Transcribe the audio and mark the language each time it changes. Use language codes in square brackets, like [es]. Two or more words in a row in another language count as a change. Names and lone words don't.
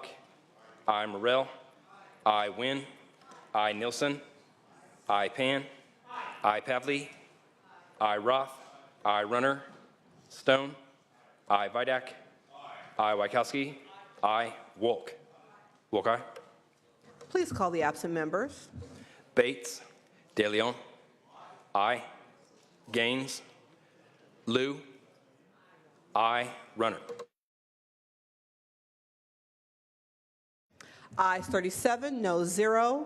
[en] I. Morrell. I. Wynn. I. Nilsson. I. Pan. I. Pavley. I. Roth. I. Runner. Stone. I. Vidak. I. Wykowski. I. Wolk. Wolk, aye. Please call the absent members. Bates. De Leon. I. Gaines. Liu. I. Runner. Ayes 37, no 0.